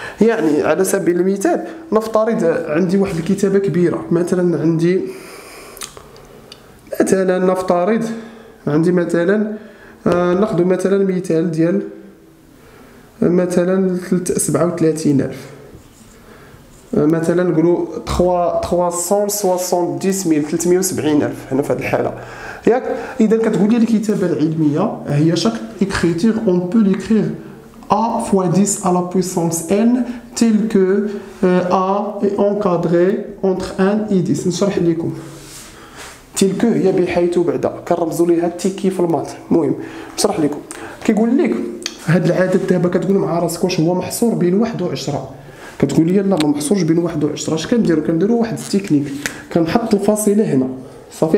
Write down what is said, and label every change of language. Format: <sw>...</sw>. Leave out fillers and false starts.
<ar>يعني على سبيل المثال نفترض عندي واحد الكتابه كبيره، مثلا عندي نفترض عندي مثلا ناخذ مثلا مثال ديال مثلا 370,000، مثلا نقولوا 370,000 هنا في هذه الحاله ياك. اذا كتقول لي الكتابه العلميه هي شاك</ar> <fr>écriture on peut l'écrire a fois 10 à la puissance n tel que a est encadré entre 1 et 10.</fr> <ar>نشرح لكم. تلك هي بحيث بعد، كنرمزوا ليها تيكي في المات. المهم نشرح لكم. كيقول لك هذا العدد دابا كتقول مع راسك واش هو محصور بين 1 و 10، كتقول لي لا ما محصورش بين 1 و 10. اش كنديروا واحد التكنيك، كنحط الفاصله هنا صافي.</ar>